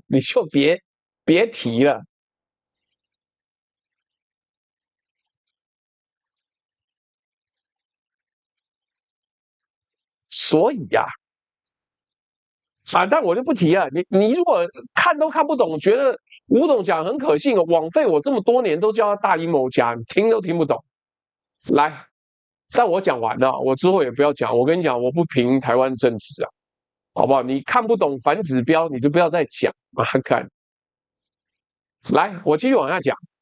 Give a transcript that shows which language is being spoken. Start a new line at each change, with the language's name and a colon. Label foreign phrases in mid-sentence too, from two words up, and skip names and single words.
Chinese: 你就別提了。所以呀，但我就不提了。你如果看都看不懂，觉得吳董講很可信，枉費我這麼多年都叫他大陰謀家，你聽都聽不懂。來，但我講完了，我之後也不要講。我跟你講，我不評台灣政治啊，好不好？你看不懂反指標，你就不要再講啊！看，來，我繼續往下講。